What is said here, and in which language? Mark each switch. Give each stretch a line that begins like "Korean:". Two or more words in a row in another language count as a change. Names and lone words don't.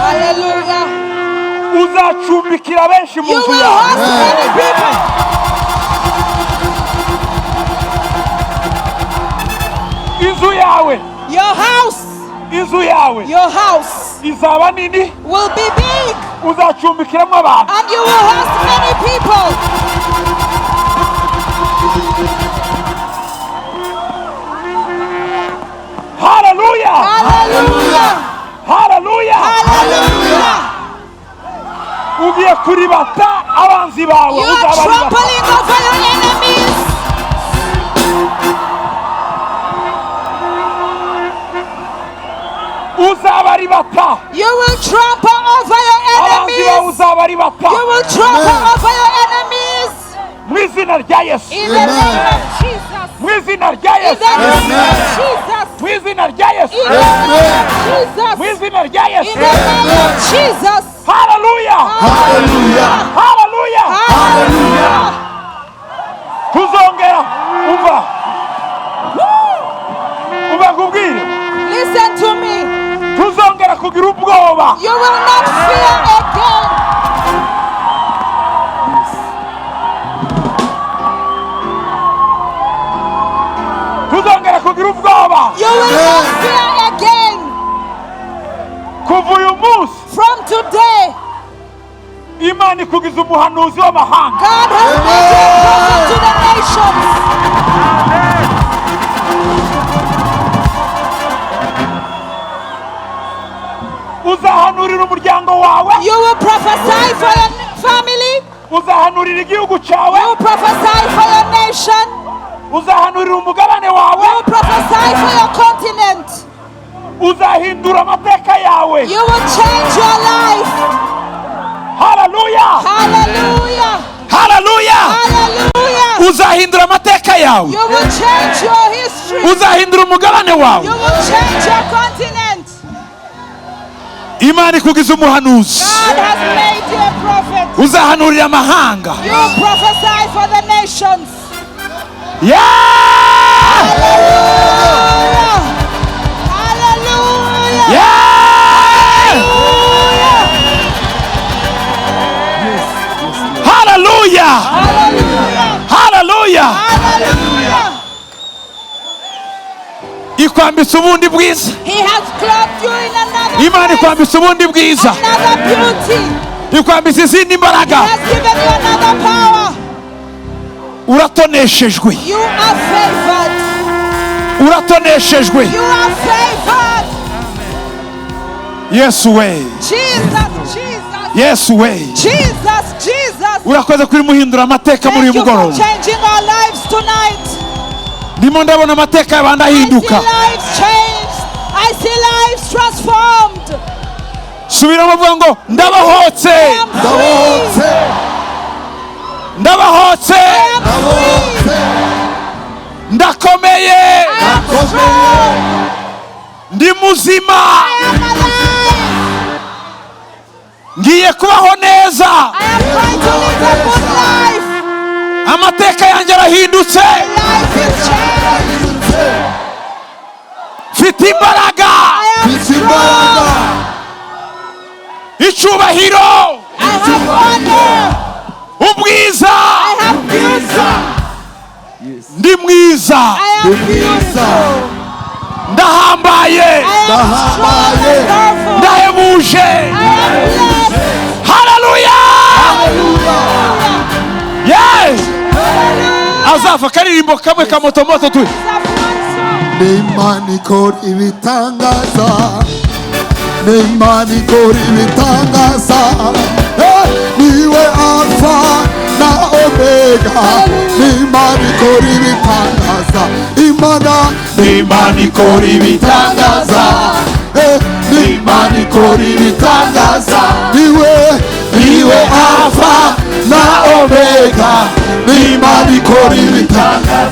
Kinyarwanda: Hallelujah. uzacumbikira benshi mu
English: You
Kinyarwanda: nzu
English: will
Kinyarwanda: yawe.
English: host many people.
Kinyarwanda: Inzu yawe,
English: Your house,
Kinyarwanda: inzu yawe
English: your house
Kinyarwanda: izaba nini,
English: will be big,
Kinyarwanda: uzacumbikiramo abantu.
English: and you will host many people. Hallelujah! Hallelujah. Hallelujah! Hallelujah.
Kinyarwanda: Ugiye kuribata abanzi bawe,
English: You are
Kinyarwanda: uzabaribata.
English: trampling over your enemies.
Kinyarwanda: Uzabaribata.
English: You will trample over your
Kinyarwanda: Abanzi bawe
English: enemies.
Kinyarwanda: uzabaribata.
English: You will trample over your enemies.
Kinyarwanda: Mu izina rya Yesu.
English: In the name of Jesus.
Kinyarwanda: Mu izina rya
English: In
Kinyarwanda: Yesu.
English: the name of Jesus.
Kinyarwanda: Mu izina rya Yesu.
English: In the name of Jesus.
Kinyarwanda: Mu izina rya
English: In
Kinyarwanda: Yesu.
English: the name of Jesus. Hallelujah! Hallelujah. Hallelujah! Hallelujah.
Kinyarwanda: Tuzongera umva. Umva nkubwire.
English: Listen to me.
Kinyarwanda: Tuzongera kugira ubwoba.
English: You will not fear again.
Kinyarwanda: Tuzongera kugira ubwoba.
English: You will not fear again.
Kinyarwanda: Kuva uyu munsi
English: From today,
Kinyarwanda: Imana ikugize umuhanuzi w'amahanga.
English: God has made you a prophet to the nations.
Kinyarwanda: Uzahanurira umuryango wawe.
English: You will prophesy for your family.
Kinyarwanda: Uzahanurira igihugu cyawe.
English: You will prophesy for your nation.
Kinyarwanda: Uzahanurira umugabane
English: You
Kinyarwanda: wawe.
English: will prophesy for your continent.
Kinyarwanda: Uzahindura amateka yawe.
English: You will change your life. Hallelujah! Hallelujah. Hallelujah! Hallelujah.
Kinyarwanda: Uzahindura amateka yawe.
English: You will change your history.
Kinyarwanda: Uzahindura umugabane wawe.
English: You will change your continent.
Kinyarwanda: Imana ikugize umuhanuzi.
English: God has made you a prophet.
Kinyarwanda: Uzahanurira amahanga.
English: You will prophesy for the nations. Yeah! Hallelujah. Hallelujah. Yeah! Hallelujah! Hallelujah. Hallelujah! Hallelujah.
Kinyarwanda: Ikwambitse ubundi bwiza.
English: He has clothed you in another
Kinyarwanda: Imana
English: grace,
Kinyarwanda: ikwambitse ubundi bwiza.
English: another beauty.
Kinyarwanda: Ikwambitse izindi
English: He
Kinyarwanda: mbaraga.
English: has given you another power.
Kinyarwanda: Uratoneshejwe.
English: You are favored.
Kinyarwanda: Uratoneshejwe.
English: You are favored.
Kinyarwanda: Yesu we.
English: Jesus, Jesus.
Kinyarwanda: Yesu we.
English: Jesus, Jesus.
Kinyarwanda: Urakoze kuri muhindura amateka muri
English: Thank
Kinyarwanda: uyu
English: you for
Kinyarwanda: mugoroba.
English: changing our lives tonight.
Kinyarwanda: Ndimo ndabona amateka y'abandi
English: I see
Kinyarwanda: ahinduka.
English: lives changed. I see lives transformed.
Kinyarwanda: Subiramo vuga ngo ndabahotse.
English: I am free.
Kinyarwanda: Ndabahotse.
English: I am free.
Kinyarwanda: Ndakomeye.
English: I am strong.
Kinyarwanda: Ndi muzima.
English: I am alive.
Kinyarwanda: Ngiye kubaho neza.
English: I am going to live a good life.
Kinyarwanda: Amateka yanjye arahindutse.
English: Life is changed.
Kinyarwanda: Mfite imbaraga.
English: I am strong.
Kinyarwanda: Icyubahiro.
English: I have honor.
Kinyarwanda: Ubwiza.
English: I have beauty.
Kinyarwanda: Ndi mwiza.
English: I am beautiful.
Kinyarwanda: Ndahambaye.
English: I am strong and powerful.
Kinyarwanda: Ndahebuje.
English: I am blessed. Hallelujah. Hallelujah. Yes. Hallelujah.
Kinyarwanda: Azafa karirimbo kamwe kamotomoto tu. N'Imana ikora ibitangaza, n'Imana ikora ibitangaza, niwe Alpha na Omega, n'Imana ikora ibitangaza, n'Imana ikora ibitangaza, n'Imana ikora ibitangaza, niwe Alpha na Omega, n'Imana ikora ibitangaza,